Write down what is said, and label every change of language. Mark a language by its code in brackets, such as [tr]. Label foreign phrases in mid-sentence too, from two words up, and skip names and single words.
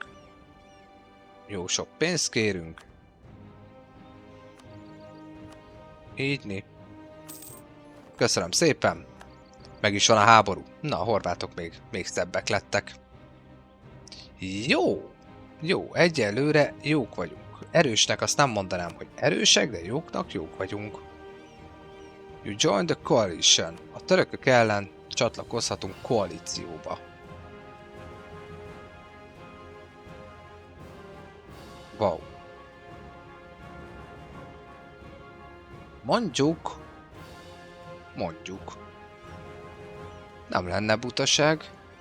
[hu] Jó sok pénzt kérünk. Ígyni. Köszönöm szépen. Meg is van a háború. Na, a horvátok még szebbek lettek. Jó. Jó, egyelőre jók vagyunk. Erősnek azt nem mondanám, hogy erősek, de jóknak jók vagyunk. [en] You join the coalition. [hu] A törökök ellen csatlakozhatunk koalícióba. Wow. Mondjuk. Nem lenne butaság.